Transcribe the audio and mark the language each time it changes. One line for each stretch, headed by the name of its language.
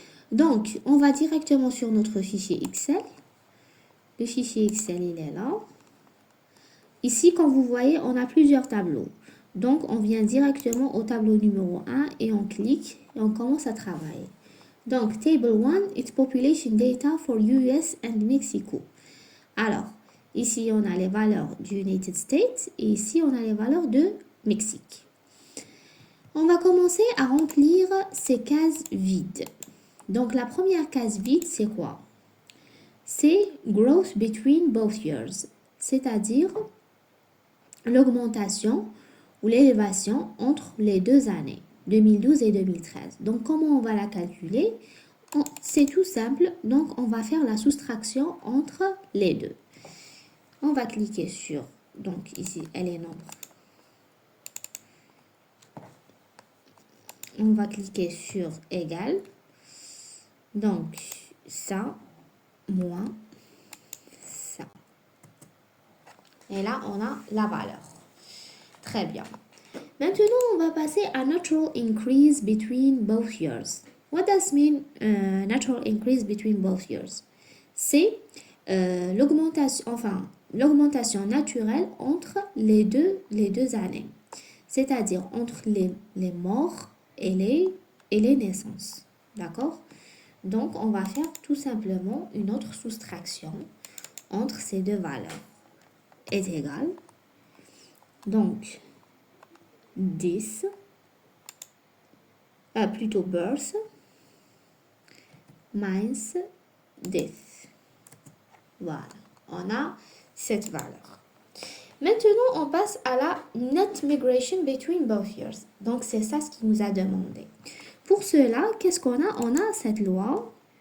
French: Donc, on va directement sur notre fichier Excel. Le fichier Excel, il est là. Ici, comme vous voyez, on a plusieurs tableaux. Donc, on vient directement au tableau numéro 1 et on clique et on commence à travailler.
English: Donc, Table 1, it's population data for US and Mexico.
French: Alors, ici, on a les valeurs du United States et ici, on a les valeurs de Mexique. On va commencer à remplir ces cases vides. Donc, la première case vide, c'est quoi? C'est
English: growth between both years,
French: c'est-à-dire l'augmentation ou l'élévation entre les deux années, 2012 et 2013. Donc, comment on va la calculer? C'est tout simple, donc on va faire la soustraction entre les deux. On va cliquer sur, donc ici, elle est nombre. On va cliquer sur égal. Donc, ça, moins ça. Et là, on a la valeur. Très bien. Maintenant, on va passer à
English: natural increase between both years. What does mean natural increase between both years?
French: C'est l'augmentation naturelle entre les deux années. C'est-à-dire entre les morts et les naissances. D'accord? Donc, on va faire tout simplement une autre soustraction entre ces deux valeurs. Est égal. Donc, 10, plutôt
English: birth, minus death.
French: Voilà, on a cette valeur. Maintenant, on passe à la
English: net migration between both years.
French: Donc, c'est ça ce qu'il nous a demandé. Pour cela, qu'est-ce qu'on a? On a cette loi.